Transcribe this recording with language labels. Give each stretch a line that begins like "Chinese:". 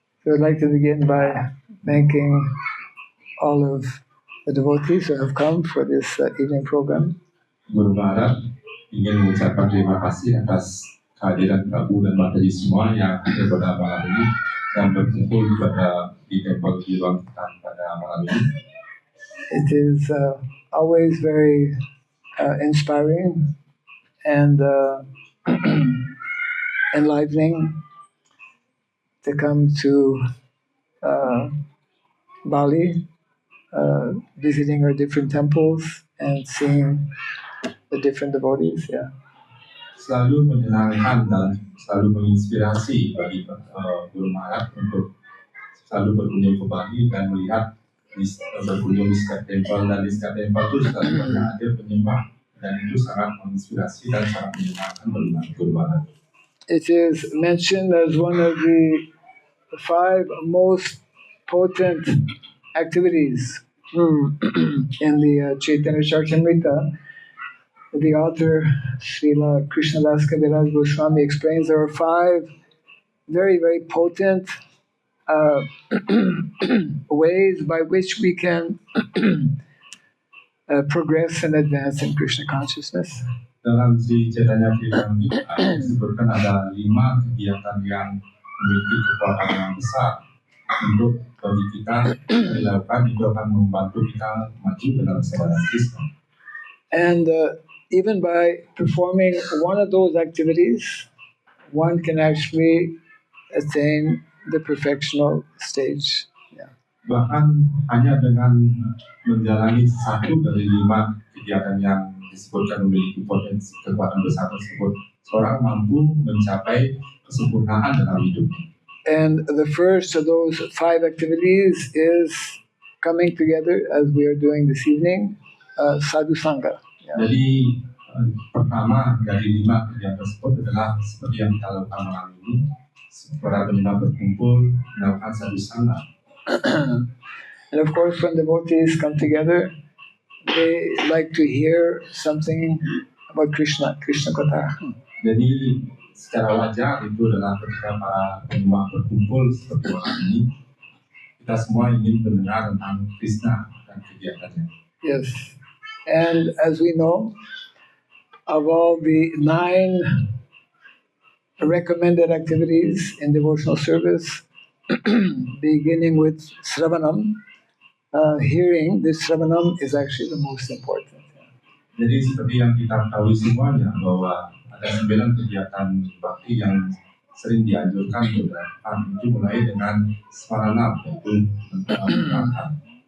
English: So I'd like to begin by thanking all of the devotees who have come for this evening program.
Indonesian: Guru Maharaj ingin mengucapkan terima kasih atas kehadiran Prabu dan Mataji semua yang hadir pada malam ini dan berkumpul di tempat di ruang kita pada malam ini.
English: It is always very inspiring and enlivening to come to Bali, visiting our different temples and seeing the different devotees. Yeah.
Indonesian: Selalu menyenangkan dan selalu menginspirasi bagi Guru Maharaj untuk selalu berkunjung ke Bali dan melihat berkunjung di setiap tempel, dan di setiap tempel itu selalu banyak hadir penyembah, dan itu sangat menginspirasi dan sangat menyenangkan bagi Guru Maharaj.
English: It is mentioned as one of the 5 most potent activities in the Chaitanya Charitamrita. The author, Srila Krishnadas Kaviraj Goswami, explains there are 5 very, very potent ways by which we can progress and advance in Krishna consciousness.
Indonesian: Dalam Sri Chaitanya Charitamrita disebutkan ada 5 kegiatan yang memiliki kekuatan yang besar untuk bagi kita dilakukan, itu akan membantu kita maju dalam kesadaran Krishna.
English: And even by performing one of those activities, one can actually attain the perfectional stage. Yeah.
Indonesian: Bahkan hanya dengan menjalani satu dari 5 kegiatan yang disebutkan memiliki potensi kekuatan besar tersebut, seorang mampu mencapai kesempurnaan dalam hidupnya.
English: And the first of those 5 activities is coming together as we are doing this evening, sadhu sangha. Yeah.
Indonesian: Jadi pertama dari 5 kegiatan tersebut adalah seperti yang kita lakukan malam ini, para penyembah berkumpul melakukan sadhu sangha.
English: And of course, when devotees come together, they like to hear something about Krishna, Krishna Katha.
Indonesian: Jadi secara wajar itu adalah ketika para penyembah berkumpul seperti malam ini, kita semua ingin mendengar tentang Krishna dan kegiatannya.
English: Yes, and as we know, of all the 9 recommended activities in devotional service, beginning with Sravanam, hearing this Sravanam is actually the most important.
Indonesian: Jadi seperti yang kita ketahui semuanya bahwa ada 9 kegiatan bakti yang sering dianjurkan untuk dilakukan, itu mulai dengan Swaranam, yaitu mendengarkan.